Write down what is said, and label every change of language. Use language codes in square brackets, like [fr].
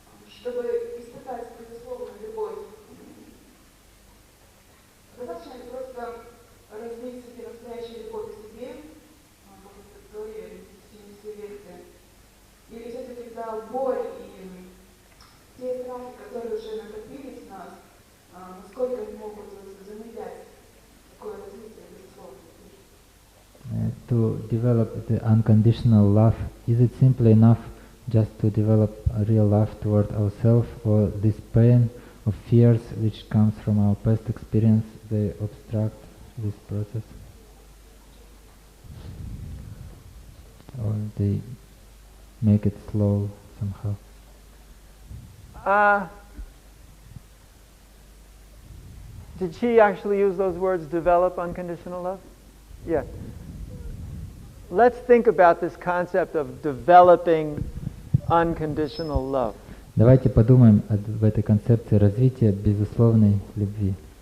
[ru] Чтобы испытать безусловную любовь, достаточно ли просто развить в себе настоящую любовь к себе, как вы говорили, в все лекции, или все-таки да, боль и те страхи, которые уже накопились в нас, насколько они могут замедлять такое развитие безусловно? [en] To develop the unconditional love, is it simply enough just to develop a real love toward ourselves, or this pain or fears which comes from our past experience, they obstruct this process? Or they make it slow somehow? Did she actually use those words, develop unconditional love? Yeah. Let's think about this concept of developing unconditional love. [ru] Давайте подумаем об этой концепции развития безусловной любви.